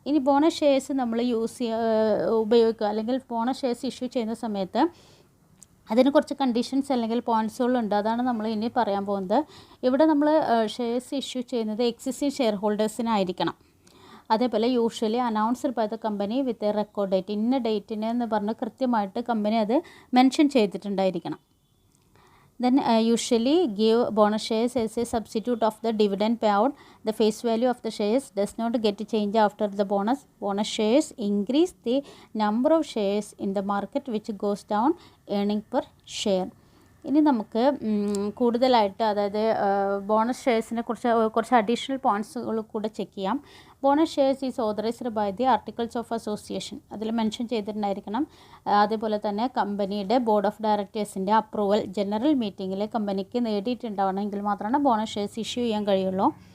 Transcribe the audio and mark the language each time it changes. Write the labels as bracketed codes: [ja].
[ml] ഇനി bonus shares നമ്മൾ ഉപയോഗിക്കുക അല്ലെങ്കിൽ ബോണസ് ഷെയർസ് ഇഷ്യൂ ചെയ്യുന്ന സമയത്ത് അതിന് കുറച്ച് കണ്ടീഷൻസ് അല്ലെങ്കിൽ പോയിൻറ്റ്സുകളുണ്ട്. അതാണ് നമ്മൾ ഇനി പറയാൻ പോകുന്നത്. ഇവിടെ നമ്മൾ ഷെയർസ് ഇഷ്യൂ ചെയ്യുന്നത് എക്സിസ്റ്റിംഗ് ഷെയർ ഹോൾഡേഴ്സിനായിരിക്കണം. അതേപോലെ [en] usually announced by the company with a record date, [ml] ഇന്ന ഡേറ്റിന് എന്ന് പറഞ്ഞ് കൃത്യമായിട്ട് കമ്പനി അത് mention ചെയ്തിട്ടുണ്ടായിരിക്കണം. [en] Then usually give bonus shares as a substitute of the dividend payout. The face value of the shares does not get change after the bonus. Bonus shares increase the number of shares in the market which goes down earning per share. [ml] ഇനി നമുക്ക് കൂടുതലായിട്ട് അതായത് bonus ഷെയർസിനെ കുറച്ച് additional പോയിൻറ്റ്സുകൾ കൂടെ check ചെയ്യാം. [en] bonus shares is authorised by the articles of association, [ml] അതിൽ mention ചെയ്തിട്ടുണ്ടായിരിക്കണം. അതേപോലെ തന്നെ കമ്പനിയുടെ ബോർഡ് ഓഫ് ഡയറക്ടേഴ്സിൻ്റെ അപ്രൂവൽ ജനറൽ മീറ്റിങ്ങിൽ കമ്പനിക്ക് നേടിയിട്ടുണ്ടാവണമെങ്കിൽ മാത്രമാണ് ബോണസ് ഷെയർസ് ഇഷ്യൂ ചെയ്യാൻ കഴിയുള്ളൂ.